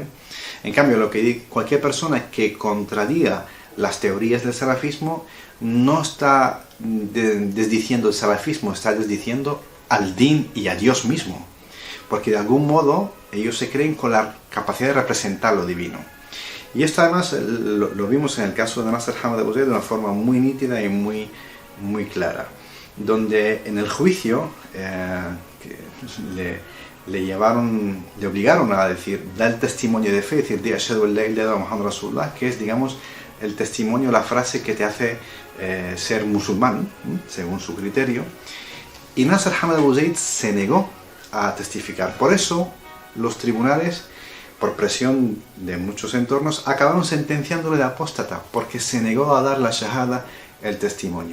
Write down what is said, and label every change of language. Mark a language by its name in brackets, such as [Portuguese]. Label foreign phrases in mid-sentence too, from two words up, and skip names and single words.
[Spanish] En cambio, cualquier persona que contradiga las teorías del salafismo no está desdiciendo el salafismo, está desdiciendo al din y a Dios mismo, porque de algún modo ellos se creen con la capacidad de representar lo divino. Y esto además lo vimos en el caso de Nasser Hamid Abu Zaid de una forma muy nítida y muy, muy clara, donde en el juicio le obligaron a decir, dar el testimonio de fe, decir, [Arabic] di أشهد أن لا إله إلا الله محمد رسول الله, [Spanish] que es, digamos, el testimonio, la frase que te hace ser musulmán, según su criterio. Y Nasser Hamid Abu Zaid se negó a testificar. Por eso los tribunales, por presión de muchos entornos, acabaron sentenciándole de apóstata, porque se negó a dar la shahada, el testimonio.